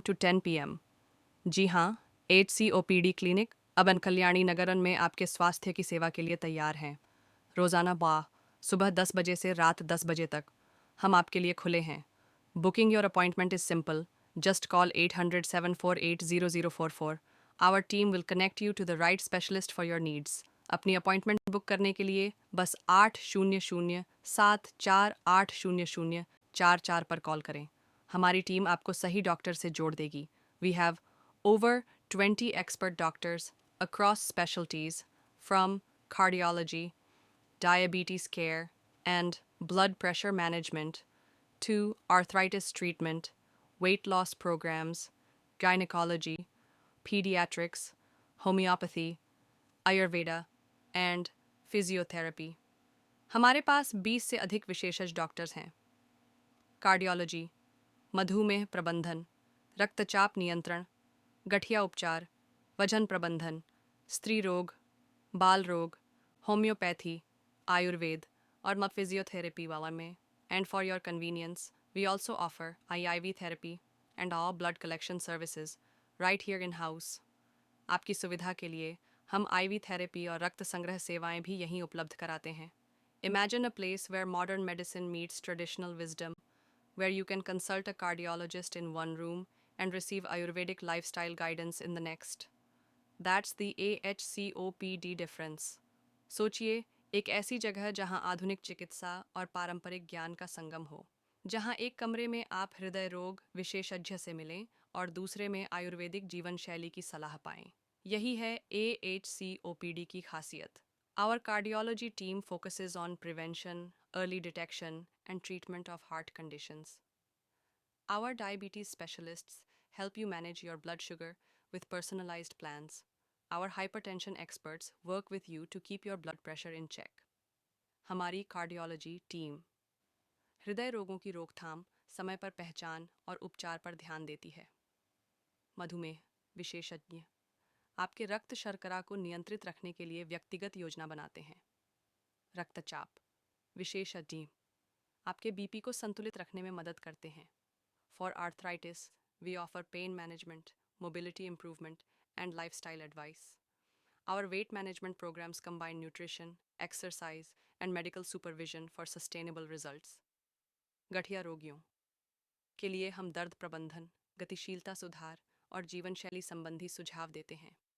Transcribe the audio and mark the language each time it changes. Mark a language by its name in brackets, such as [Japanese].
[English] to 10 p.m. [Hindi] जी हाँ, HCOPD clinic अब कल्याणी नगरन में आपके स्वास्थ्य की सेवा के लिए तैयार हैं। रोज़ाना सुबह 10 बजे से रात 10 बजे तक हम आपके लिए खुले हैं। [English] Booking your appointment is simple. Just call 800-748-0044. Our team will connect you to the right specialist for your needs. [Hindi] अपनी अपॉइंटमेंट बुक करने के लिए बस 800-748-0044 पर कॉल करें. हमारी टीम आपको सही डॉक्टर से जोड़ देगी. [English] We have over 20 expert doctors across specialties from cardiology, diabetes care, and blood pressure management to arthritis treatment, weight loss programs, gynecology, pediatrics, homeopathy, Ayurveda, and physiotherapy. [Hindi] हमारे पास 20 से अधिक विशेषज्ञ डॉक्टर्स हैं. कार्डियोलॉजी, मधुमेह प्रबंधन, रक्तचाप नियंत्रण, गठिया उपचार, वजन प्रबंधन, स्त्री रोग, बाल रोग, होम्योपैथी, आयुर्वेद और फिजियोथेरेपी वाला में. [English] And for your convenience, we also offer IIV therapy and all blood collection services right here in house. [Hindi] आपकी सुविधा के लिए हम IV थेरेपी और रक्त संग्रह सेवाएं भी यहीं उपलब्ध कराते हैं. [English] Imagine a place where modern medicine meets traditional wisdom, where you can consult a cardiologist in one room and receive Ayurvedic lifestyle guidance in the next. That's the AHCOPD difference. [Hindi] सोचिए, एक ऐसी जगह जहां आधुनिक चिकित्सा और पारंपरिक ज्ञान का संगम हो, जहां एक कमरे में आप हृदय रोग विशेषज्ञ से मिलें और दूसरे में आयुर्वेदिक जीवन शैली की सलाह पाएं. यही है AHCOPD की खासियत. [English] Our cardiology team focuses on prevention, early detection, and treatment of heart conditions. Our diabetes specialists help you manage your blood sugar with personalized plans. Our hypertension experts work with you to keep your blood pressure in check. [Hindi] हमारी cardiology team हृदय रोगों की रोकथाम, समय पर पहचान और उपचार पर ध्यान देती है. मधुमेह विशेषज्ञ आपके रक्त शर्करा को नियंत्रित रखने के लिए व्यक्तिगत योजना बनाते हैं. रक्तचाप विशेषज्ञ आपके बीपी को संतुलित रखने में मदद करते हैं. [English] For arthritis, we offer pain management, mobility improvement, and lifestyle advice. Our weight management programs combine nutrition, exercise, and medical supervision for sustainable results. [Hindi] गठिया रोगियों के लिए हम दर्द प्रबंधन, गतिशीलता सुधार और जीवन शैली संबंधी सुझाव देते हैं.